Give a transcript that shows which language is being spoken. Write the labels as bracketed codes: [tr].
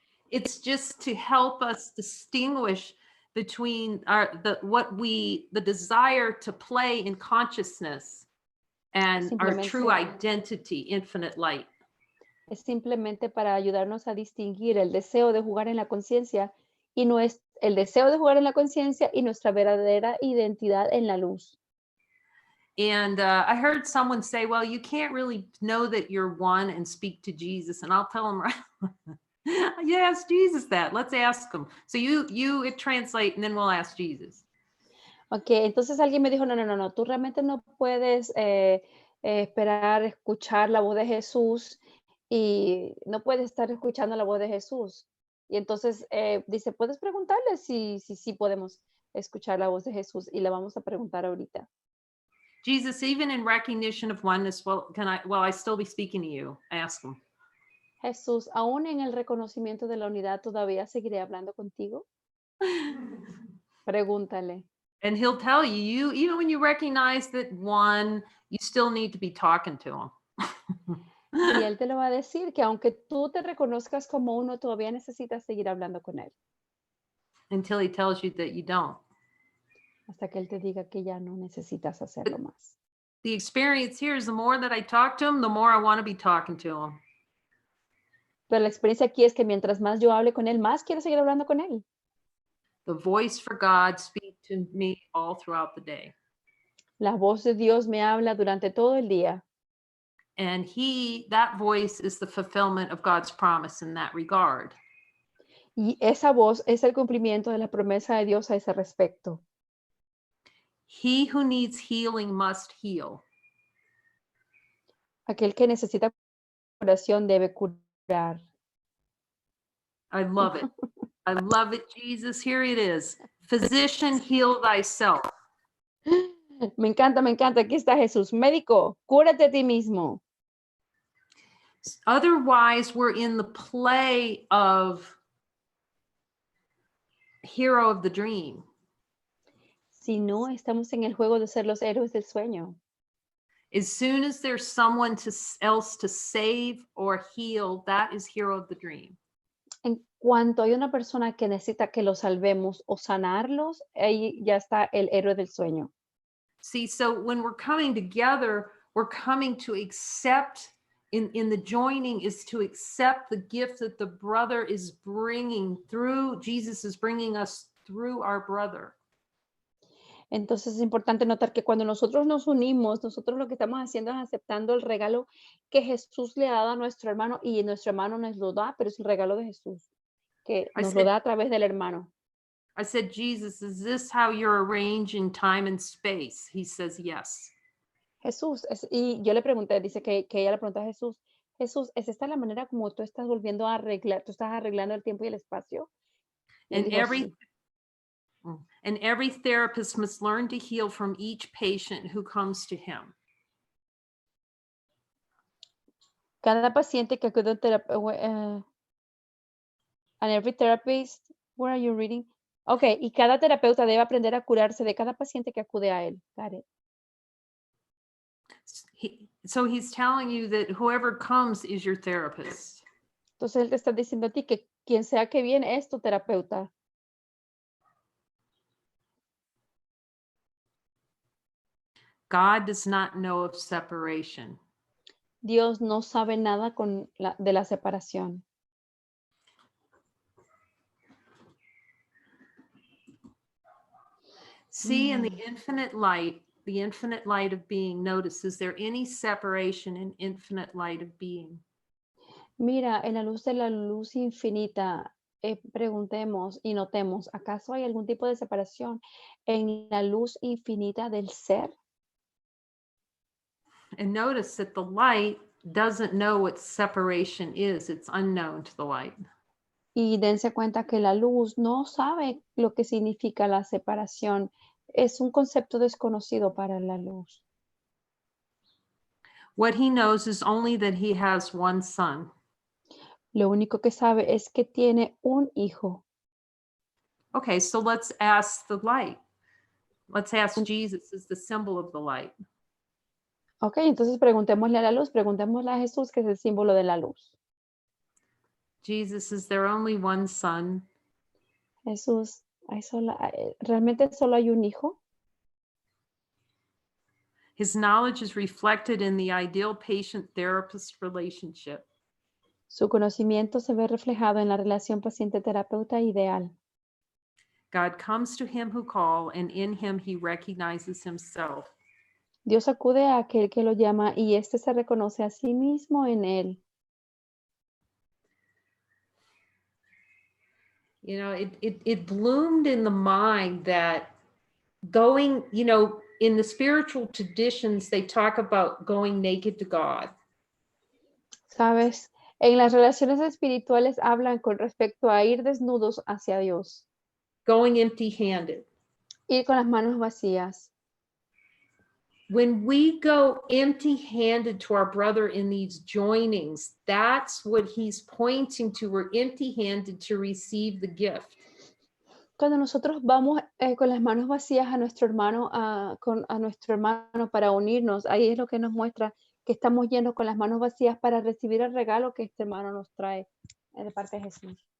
[en] It's just to help us distinguish between the desire to play in consciousness and our true [es] Simplemente- [en] identity, infinite light. [es] Es simplemente para ayudarnos a distinguir el deseo de jugar en la conciencia y no es el deseo de jugar en la conciencia y nuestra verdadera identidad en la luz. [en] And I heard someone say, well, you can't really know that you're one and speak to Jesus. And I'll tell them, right, you ask Jesus that. Let's ask him. So you translate and then we'll ask Jesus. [es] Ok, entonces alguien me dijo, no, tú realmente no puedes esperar escuchar la voz de Jesús y no puedes estar escuchando la voz de Jesús. Y entonces dice, puedes preguntarle si podemos escuchar la voz de Jesús y le vamos a preguntar ahorita. [en] Jesus, even in recognition of oneness, will I still be speaking to you? Ask him. [es] Jesús, aún en el reconocimiento de la unidad, ¿todavía seguiré hablando contigo? Pregúntale. [en] And he'll tell you, even when you recognize that one, you still need to be talking to him. [es] Y él te lo va a decir, que aunque tú te reconozcas como uno, todavía necesitas seguir hablando con él. [en] Until he tells you that you don't. [es] Hasta que él te diga que ya no necesitas hacerlo más. [en] The experience here is the more that I talk to him, the more I want to be talking to him. [es] Pero la experiencia aquí es que mientras más yo hable con él, más quiero seguir hablando con él. [en] The voice for God speaks to me all throughout the day. [es] La voz de Dios me habla durante todo el día. [en] And that voice is the fulfillment of God's promise in that regard. [es] Y esa voz es el cumplimiento de la promesa de Dios a ese respecto. [en] He who needs healing must heal. [es] Aquel que necesita curación debe curar. [en] I love it. I love it, Jesus. Here it is. Physician, heal thyself. [es] Me encanta. Aquí está Jesús. Médico, cúrate a ti mismo. [en] Otherwise, we're in the play of hero of the dream. [es] Si no, estamos en el juego de ser los héroes del sueño. [en] As soon as there's someone else to save or heal, that is hero of the dream. [es] En cuanto hay una persona que necesita que los salvemos o sanarlos, ahí ya está el héroe del sueño. [en] See, so when we're coming together, we're coming to accept, in the joining is to accept the gift that the brother is bringing through, Jesus is bringing us through our brother. [es] Entonces es importante notar que cuando nosotros nos unimos, nosotros lo que estamos haciendo es aceptando el regalo que Jesús le ha dado a nuestro hermano y nuestro hermano nos lo da, pero es el regalo de Jesús, que nos lo da a través del hermano. [en] I said, Jesus, is this how you're arranging time and space? He says, yes. [es] Jesús, y yo le pregunté, dice que ella le preguntó a Jesús, ¿es esta la manera como tú estás volviendo a arreglar, tú estás arreglando el tiempo y el espacio? Y él dijo, sí. [en] And every therapist must learn to heal from each patient who comes to him. [es] Cada paciente que acude a terapeuta, [en] and every therapist, where are you reading? [es] Okay, y cada terapeuta debe aprender a curarse de cada paciente que acude a él. [en] Got it. So he's telling you that whoever comes is your therapist. [es] Entonces él te está diciendo a ti que quien sea que viene es tu terapeuta. [en] God does not know of separation. [es] Dios no sabe nada de la separación. [en] See, in the infinite light of being, notice, is there any separation in infinite light of being? [es] Mira, en la luz de la luz infinita, preguntemos y notemos, ¿acaso hay algún tipo de separación en la luz infinita del ser? [en] And notice that the light doesn't know what separation is. It's unknown to the light. [es] Y dense cuenta que la luz no sabe lo que significa la separación. Es un concepto desconocido para la luz. [en] What he knows is only that he has one son. [es] Lo único que sabe es que tiene un hijo. [en] Okay, so let's ask the light. Let's ask Jesus as the symbol of the light. [es] Ok, entonces preguntémosle a la luz, preguntémosle a Jesús, que es el símbolo de la luz. [en] Jesus, is there only one son? [es] Jesús, ¿realmente solo hay un hijo? [en] His knowledge is reflected in the ideal patient-therapist relationship. [es] Su conocimiento se ve reflejado en la relación paciente-terapeuta ideal. [en] God comes to him who call, and in him he recognizes himself. [es] Dios acude a aquel que lo llama y éste se reconoce a sí mismo en él. [en] You know, it bloomed in the mind that going, you know, in the spiritual traditions, they talk about going naked to God. [es] ¿Sabes? En las relaciones espirituales hablan con respecto a ir desnudos hacia Dios, [en] Going empty-handed. [es] ir con las manos vacías. [en] When we go empty-handed to our brother in these joinings, that's what he's pointing to. We're empty-handed to receive the gift. [es] Cuando nosotros vamos con las manos vacías a nuestro hermano, a nuestro hermano para unirnos, ahí es lo que nos muestra que estamos yendo con las manos vacías para recibir el regalo que este hermano nos trae de parte de Jesús.